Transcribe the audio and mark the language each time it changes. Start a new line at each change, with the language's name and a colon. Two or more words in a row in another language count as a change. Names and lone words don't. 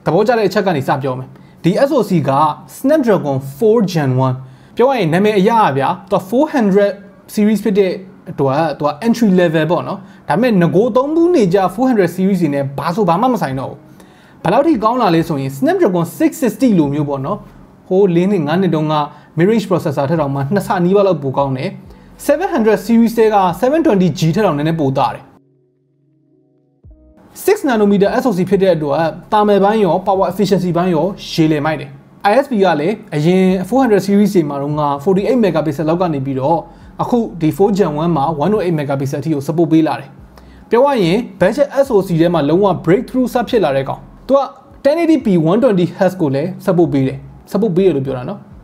Burmese: ဘောကျတဲ့အချက်ကနေစပြောမယ်ဒီ SoC က Snapdragon 4 Gen 1ပြောရရင်နာမည်အရပါဗျာသူ400 series ဖြစ်တဲ့အတွက်သူက
English: entry level
Burmese: ပေါ့နော်ဒါပေမဲ့ငကိုသုံးဘူးနေကြ400 series တွေနဲ့ဘာဆိုဘာမှမဆိုင်တော့ဘူးဘယ်လောက်ထိကောင်းလာလဲဆိုရင် Snapdragon 660လိုမျိုးပေါ့နော်ဟို4နှစ်5နှစ်တုန်းက
English: mid-range processor
Burmese: ထက်တောင်မှ2ဆနီးပါးလောက်ပိုကောင်းတယ်700 series တွေက 720G ထက်တောင်နည်းနည်းပိုတာတယ် 6
English: nanometer SoC
Burmese: ဖြစ်တဲ့အတွက်တာမယ်ပိုင်းရော
English: power efficiency
Burmese: ပိုင်းရောရှည်လည်မိုက်တယ် ISP ကလည်းအရင်400 series တွေမှာတော့48 megapixel လောက်ကနေပြီးတော့အခုဒီ4 Gen 1မှာ108 megapixel အထိကို support ပေးလာတယ်ပြောရရင်
English: budget SoC
Burmese: ထဲမှာလုံးဝ breakthrough စဖြစ်လာတဲ့ကောင်သူက 1080p 120Hz ကိုလည်း support ပေးတယ်လို့ပြောတာနော်